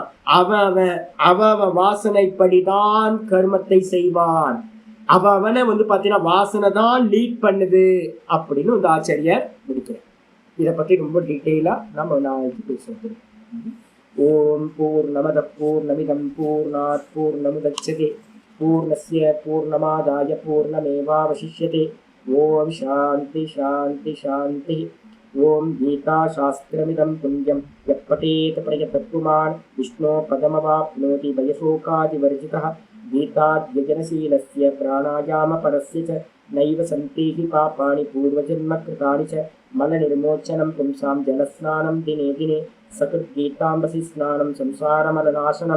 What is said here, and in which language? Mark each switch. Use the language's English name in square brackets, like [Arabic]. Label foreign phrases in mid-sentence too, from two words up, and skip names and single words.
[Tamil] அவன் வாசனைப்படிதான் கர்மத்தை செய்வான். அவனை பாத்தீங்கன்னா வாசனை தான் லீட் பண்ணுது அப்படின்னு வந்து ஆச்சாரியர் முடிக்கிறேன். இதை பத்தி ரொம்ப டீட்டெயிலா நம்ம நாளைக்கு பேசுவோம். [Sanskrit] ॐ पूर्णमदः पूर्णमिदं पूर्णात् पूर्णमुदच्यते पूर्णस्य पूर्णमादाय पूर्णमेवावशिष्यते. ॐ शान्तिः शान्तिः शान्तिः. ॐ गीता शास्त्रमिदं पुण्यं यः பठेत प्रयतः पुमान् विष्णो पदमवाप्नोति भयशोकादिवर्जितः. गीताध्ययनशीलस्य प्राणायामपरस्य च नैव सन्ति हि पापानि पूर्वजन्मकृतानि च. मलनिर्मोचनं पुंसां जलस्नानं दिने दिने सकृद्गीताम्बसि स्नानं संसारमलनाशनं.